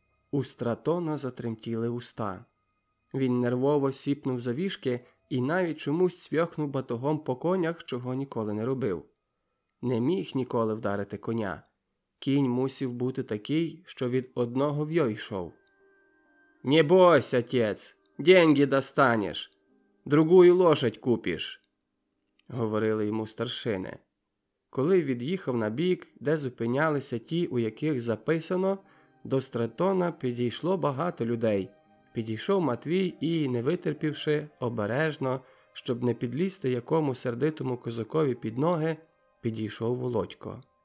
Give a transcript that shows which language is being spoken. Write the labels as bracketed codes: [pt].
[uk] У Стратона затремтіли уста. Він нервово сіпнув за віжки і навіть чомусь цвьохнув батогом по конях, чого ніколи не робив. Не міг ніколи вдарити коня. Кінь мусив бути такий, що від одного в'йо йшов. [ru] «Не бойся, отець, деньги достанеш, другую лошадь купиш», – [uk] говорили йому старшини. Коли від'їхав на бік, де зупинялися ті, у яких записано, до Стратона підійшло багато людей. Підійшов Матвій і, не витерпівши, обережно, щоб не підлізти якому сердитому козакові під ноги, підійшов Володько.